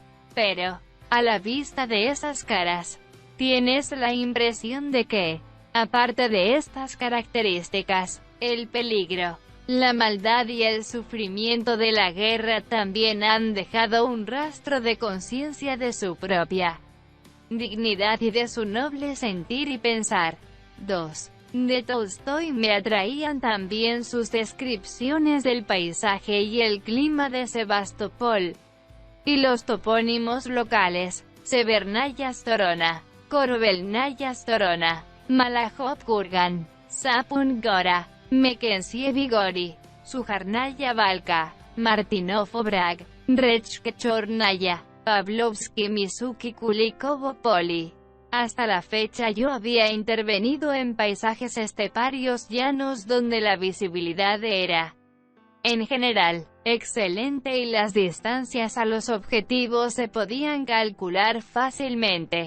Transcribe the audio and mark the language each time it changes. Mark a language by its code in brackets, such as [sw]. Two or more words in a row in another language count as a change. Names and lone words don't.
[es] Pero, a la vista de esas caras, tienes la impresión de que, aparte de estas características, el peligro, la maldad y el sufrimiento de la guerra también han dejado un rastro de conciencia de su propia dignidad y de su noble sentir y pensar. 2. De Tolstói me atraían también sus descripciones del paisaje y el clima de Sebastopol, y los topónimos locales: Severnaya Storona, Korovelnaya Storona, Malachov Kurgan, Sapun Gora, Mekensievi Gori, Sujarnaya Valka, Martinov Obrag, Rechke Chornaya, Pavlovsky Mizuki Kulikovo Poli. Hasta la fecha yo había intervenido en paisajes esteparios llanos donde la visibilidad era, en general, excelente y las distancias a los objetivos se podían calcular fácilmente.